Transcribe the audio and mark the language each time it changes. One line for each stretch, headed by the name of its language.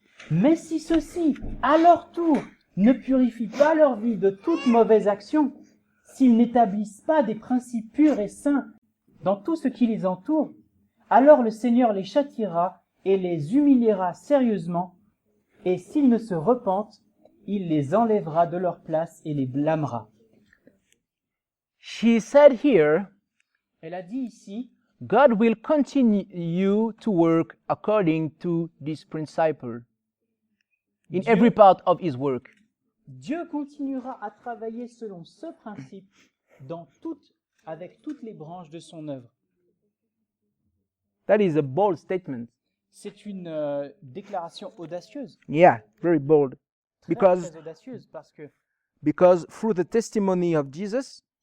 French: Mais si ceux-ci, à leur tour, ne purifient pas leur vie de toute mauvaise action, s'ils n'établissent pas des principes purs et saints dans tout ce qui les entoure, alors le Seigneur les châtiera et les humiliera sérieusement, et s'ils ne se repentent, il les enlèvera de leur place et les blâmera.
English: She said here,
French: Elle a dit ici,
English: God will continue to work according to this principle in
French: Dieu-
English: every part of his work.
French: Dieu continuera à travailler selon ce principe avec toutes les branches de son œuvre.
English: That is a bold statement.
French: C'est une déclaration audacieuse,
English: Yeah, very bold.
French: très,
English: Because
French: très audacieuse,
English: because through the testimony of Jesus,